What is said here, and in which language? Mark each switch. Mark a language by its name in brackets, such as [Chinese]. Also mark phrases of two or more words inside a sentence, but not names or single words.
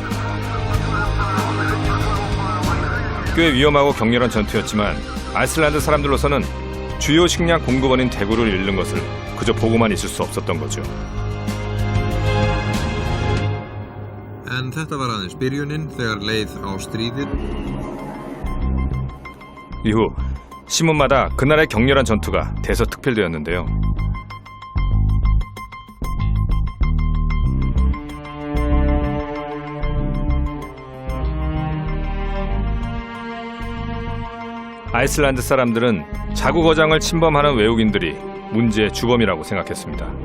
[Korean] 꽤 위험하고 격렬한 전투였지만 아이슬란드 사람들로서는 주요 식량 공급원인 대구를 잃는 것을 그저 보고만 있을 수 없었던 거죠. [Icelandic] En þetta var aðeins byrjunin þegar leið á stríðið. [Korean] 이후 신문마다 그날의 격렬한 전투가 대서특필되었는데요. 아이슬란드 사람들은 자국어장을 침범하는 외국인들이 문제의 주범이라고 생각했습니다.